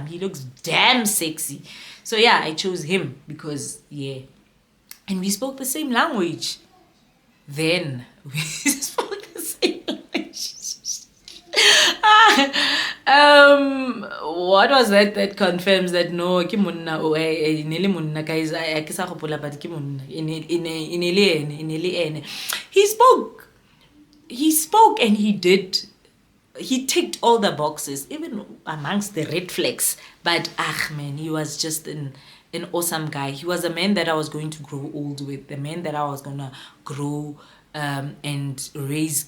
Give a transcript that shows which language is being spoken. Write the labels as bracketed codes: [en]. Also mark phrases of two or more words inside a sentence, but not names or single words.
[en] He looks damn sexy. So yeah, I chose him because and we spoke the same language. Then we spoke the same language. What was that confirms that [tn] no ke monna o inele monna [en] guys, I [tn] ke sa gopola but ke monna inele ene. [en] He spoke and he ticked all the boxes, even amongst the red flags. But man, he was just an awesome guy. He was a man that I was going to grow old with, the man that I was gonna grow and raise kids with.